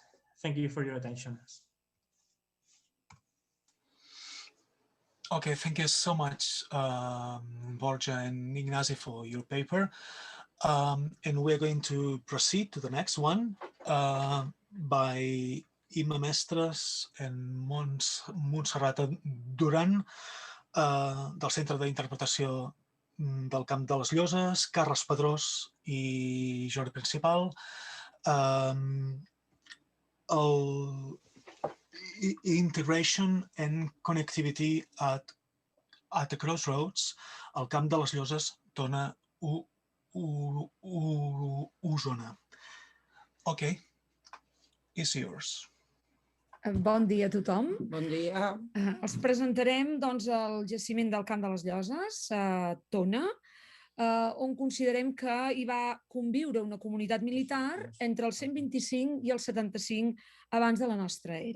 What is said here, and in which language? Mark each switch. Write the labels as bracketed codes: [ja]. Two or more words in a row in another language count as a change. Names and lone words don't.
[en] Thank you for your attention. Okay, thank you so much, Borja and Ignasi, for your paper. And we're going to proceed to the next one by Imma Mestres and Montserrat Duran del Centre d'Interpretació del Camp de les Lloses, Carles Pedrós i Jordi Principal. Integration and connectivity at the crossroads, al Camp de les Lloses, Tona, Osona. Okay, it's yours. [ca] Bon dia a tothom. Bon dia. Els presentarem doncs, el jaciment del Camp de les Lloses, a Tona, on considerem que hi va conviure una comunitat militar entre el 125 i el 75 abans de la nostra era.